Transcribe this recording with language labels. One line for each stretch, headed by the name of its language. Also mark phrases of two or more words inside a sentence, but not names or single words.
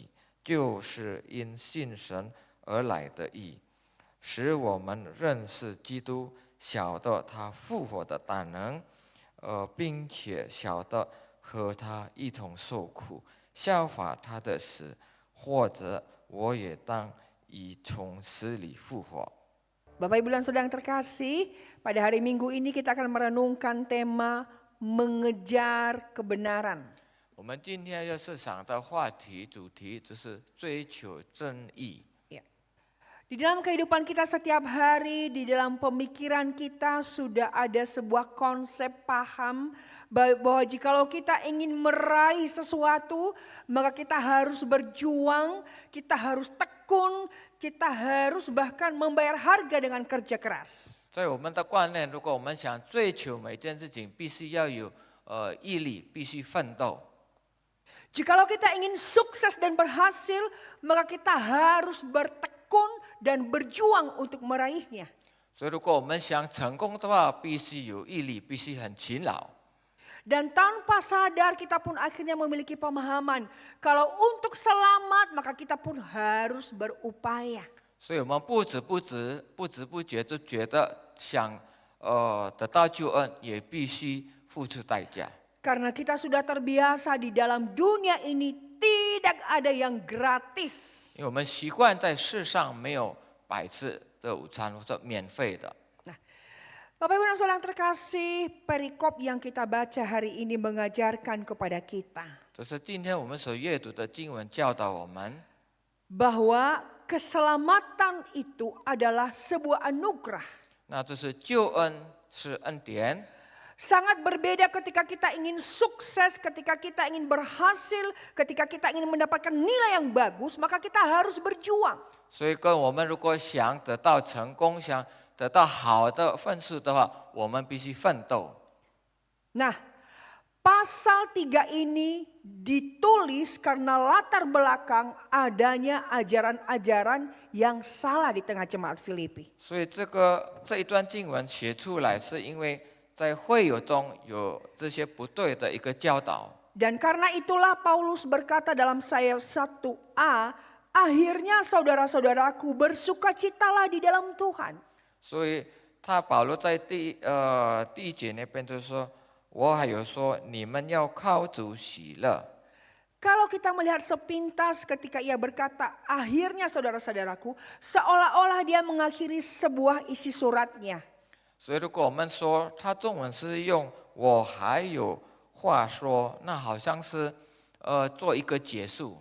Chinese: 就是因信神而来的义，使我们认识基督，晓得他复活的大能，并且晓得和他一同受苦，效法他的死，或者我也当已从死里复活。
Indonesian: Bapak Ibu dan Saudara yang terkasih, pada hari Minggu ini kita akan merenungkan tema mengejar kebenaran.
Chinese: 我们今天要思想的话题主题就是追求正义。
Indonesian: Di dalam kehidupan kita setiap hari, di dalam pemikiran kita sudah ada sebuah konsep paham bahwa jikalau kita ingin meraih sesuatu, maka kita harus berjuang, kita harus tekun, kita harus bahkan membayar harga dengan kerja keras.
Chinese: 在我们的观念，如果我们想追求每件事情，必须要有毅力，必须奋斗。
Indonesian: Jikalau kita ingin sukses dan berhasil, maka kita harus bertekun dan berjuang untuk meraihnya.
Chinese: 所以，如果我们想成功的话，必须有毅力，必须很勤劳。
Indonesian: Dan tanpa sadar kita pun akhirnya memiliki pemahaman kalau untuk selamat maka kita pun harus berupaya.
Chinese: 所以我们不知不觉就觉得想得到救恩，也必须付出代价。
Indonesian: Karena kita sudah terbiasa di dalam dunia ini tidak ada yang gratis.
Chinese: 因为我们习惯在世上没有摆设的午餐或者免费的。
Indonesian: Bapak Ibu dan Saudara yang terkasih, perikop yang kita baca hari ini mengajarkan kepada kita
Chinese: 就是今天我们所阅读的经文教导我们，
Indonesian: bahwa keselamatan itu adalah sebuah anugerah.
Chinese: 那就是救恩是恩典。
Indonesian: Sangat berbeda ketika kita ingin sukses, ketika kita ingin berhasil, ketika kita ingin mendapatkan nilai yang bagus, maka kita harus berjuang.
Chinese: 所以，跟我们如果想得到成功，想得到好的分数的话，我们必须奋斗。
Indonesian: Nah, Pasal 3 ini ditulis karena latar belakang adanya ajaran-ajaran yang salah di tengah jemaat Filipi.
Chinese: 所以这一段经文写出来，是因为在会友中有这些不对的一个教导。
Indonesian: Dan karena itulah Paulus berkata dalam ayat 1a, akhirnya saudara-saudaraku bersukacitalah di dalam Tuhan.
Chinese: 所以保罗在第一节那边就是说，我还有说你们要靠主喜乐。
Indonesian: Kalau kita melihat sepintas ketika ia berkata akhirnya saudara-saudaraku, seolah-olah dia mengakhiri sebuah isi suratnya.
Chinese: 所以如果我们说他中文是用我还有话说，那好像是做一个结束。